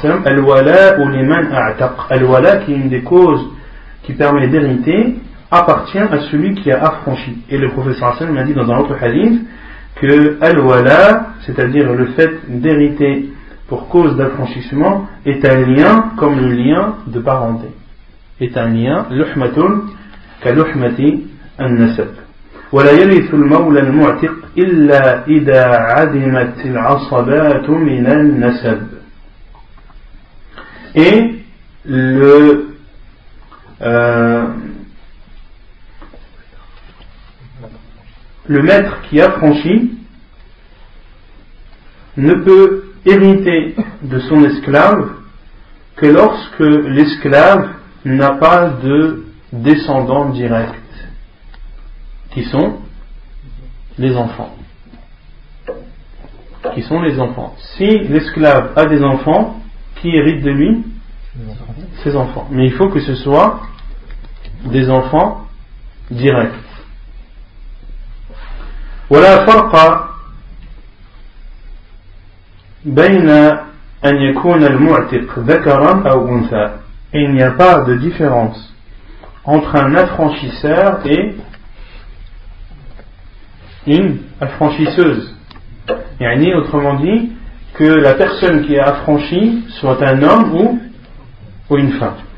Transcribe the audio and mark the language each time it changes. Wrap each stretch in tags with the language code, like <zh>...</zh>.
<ar>Al-wala ou liman a'taq.</ar> <fr>Al-wala, qui est une des causes qui permet d'hériter, appartient à celui qui a affranchi. Et le prophète m'a dit dans un autre hadith que al-wala, c'est-à-dire le fait d'hériter pour cause d'affranchissement, est un lien comme le lien de parenté. Est un lien,</fr> <ar>luhmatun ka luhmati an-nasab. ولا يرث المولى المعتق إلا إذا عدمت العصبات من النسب.</ar> <fr>Et le le maître qui a franchi ne peut hériter de son esclave que lorsque l'esclave n'a pas de descendant direct, qui sont les enfants. Qui sont les enfants. Si l'esclave a des enfants, qui hérite de lui? Ses enfants. Mais il faut que ce soit des enfants directs.</fr> <ar>ولا فرق بين أن يكون المعتق ذكرا أو أنثى.</ar> <fr>Il n'y a pas de différence entre un affranchisseur et une affranchisseuse. Yani, autrement dit, que la personne qui est affranchie soit un homme ou une femme.</fr>